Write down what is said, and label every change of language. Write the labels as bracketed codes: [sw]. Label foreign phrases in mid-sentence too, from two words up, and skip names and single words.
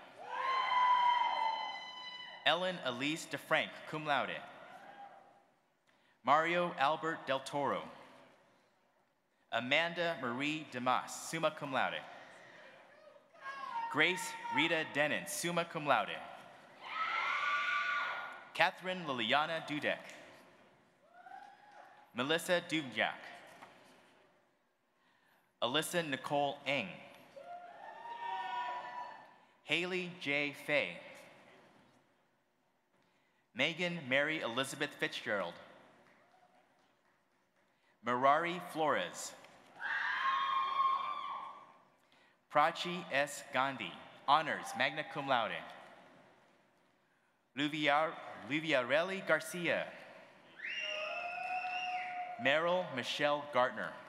[en] Ellen Elise DeFrank, [la] cum laude. [en] Mario Albert Del Toro. Amanda Marie Demas, [la] summa cum laude. [en] Grace Rita Denon, [la] summa cum laude. [en] Catherine Liliana Dudek. Melissa Dubjak. Alyssa Nicole Eng. Haley J. Fay. Megan Mary Elizabeth Fitzgerald. Mirari Flores. Prachi S. Gandhi, honors, [la] magna cum laude. [en] Luviarelli Garcia. Meryl Michelle Gartner.